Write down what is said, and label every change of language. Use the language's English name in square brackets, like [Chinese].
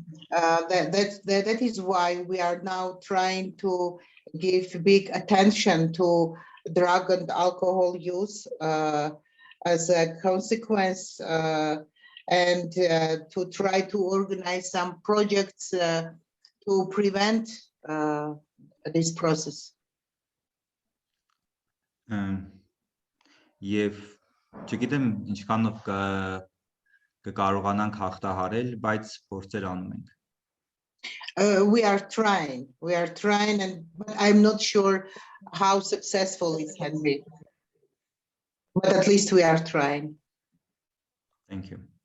[English] That is why we are now trying to give big attention to drug and alcohol use as a consequence and to try to organize some projects to prevent this process. [Armenian] Եվ չգիտեմ ինչքանով կկարողանանք հաղթահարել, բայց փորձեր անում ենք։ [English] We are trying, and but I'm not sure how successful it can be. But at least we are trying. Thank you.